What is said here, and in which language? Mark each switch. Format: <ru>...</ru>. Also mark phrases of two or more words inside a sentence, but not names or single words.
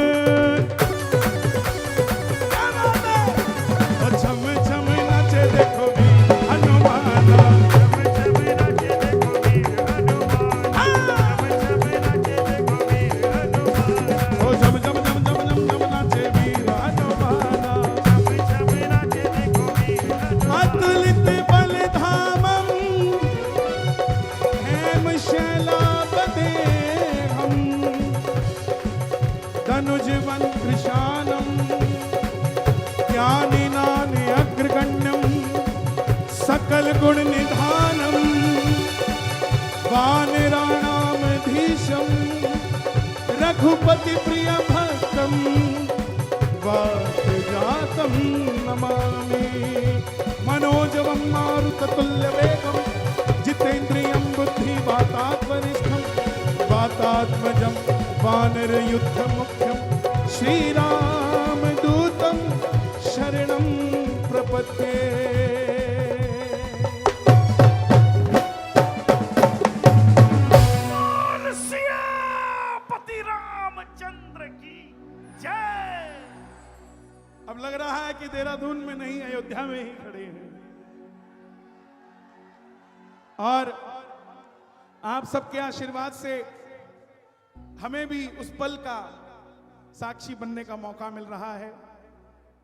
<hi>क्या बात है? ओ छम छम नाचे देखो वीर हनुमान। ओ छम छम छम छम छम छम नाचे वीर हनुमान।</hi> <sa>अतुलित बलधामं हेमशैलापदेहं धनुजवंकृशानं ज्ञानिनानि अग्रगण्यं सकल गुण निधानं वानराणामधीशं रघुपति प्रिय भक्तं वातजातं नमामि। मनोजवं मारुततुल्यवेगं जितेन्द्रियं बुद्धिवातात्मनिष्ठं वातात्मजं वानरयुद्धमुख्यं श्रीरामदूतं शरणं प्रपद्ये।</sa> <hi>सियापति रामचंद्र की जय। अब लग रहा है कि देहरादून में नहीं, अयोध्या में ही खड़े हैं। और आप सबके आशीर्वाद से हमें भी उस पल का साक्षी बनने का मौका मिल रहा है।</hi>